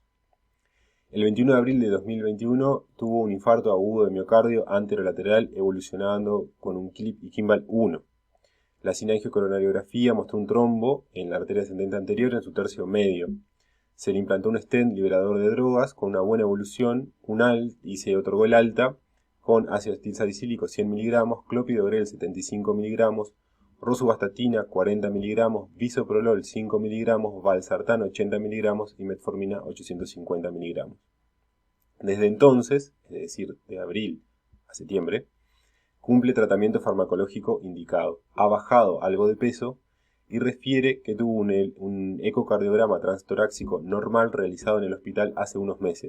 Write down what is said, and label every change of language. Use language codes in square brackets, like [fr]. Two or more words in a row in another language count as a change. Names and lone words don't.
[es] El 21 de abril de 2021 tuvo un infarto agudo de miocardio anterolateral evolucionando con un CLIP y Kimball 1. La sinangiocoronariografía mostró un trombo en la arteria ascendente anterior en su tercio medio. Se le implantó un stent liberador de drogas con una buena evolución, y se otorgó el alta con ácido acetilsalicílico 100 mg, clopidogrel 75 mg, rosuvastatina 40 mg, bisoprolol 5 mg, valsartán 80 mg y metformina 850 mg. Desde entonces, es decir, de abril a septiembre, cumple tratamiento farmacológico indicado. Ha bajado algo de peso y refiere que tuvo un ecocardiograma transtorácico normal realizado en el hospital hace unos meses.